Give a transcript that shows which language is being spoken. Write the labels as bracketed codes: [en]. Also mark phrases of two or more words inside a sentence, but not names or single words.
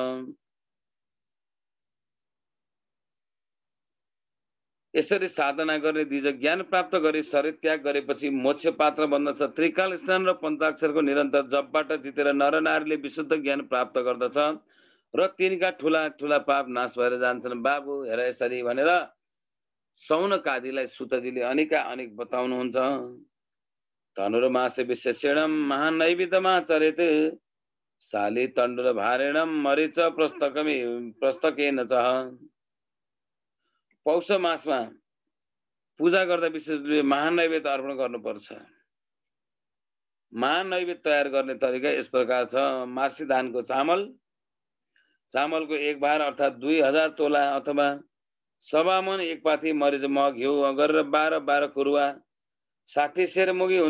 [ne] यसरी साधना गर्ने दिज ज्ञान प्राप्त गरी शरीर त्याग गरेपछि मोक्ष पात्र बन्दछ। त्रिकाल स्नान र पञ्चाक्षरको निरन्तर जपबाट जितेर नर नारीले विशुद्ध ज्ञान प्राप्त गर्दछ र तिनका ठुला ठुला पाप नाश भएर जान्छन्। बाबु हेर यसरी भनेर सौनक आदिलाई सुतजीले अनेक बताउनुहुन्छ। [sa] धनुर्मासे विशेषणम महानैवेद्यमाचरेत शाली तण्डुल भारेणम मरिच प्रस्तकेन च। [ne] पौष मासमा पूजा गर्दा विशेष महानैवेद्य अर्पण गर्नुपर्छ। महानैवेद्य तयार गर्ने तरिका यस प्रकार छ। मार्सी धानको चामलको 1 भार अर्थात् 2000 तोला अथवा 1.25 मन 1 पाथी मरिच मग घिउ गरेर 12 कुरुवा 60 सेर मुगी हुन्छ।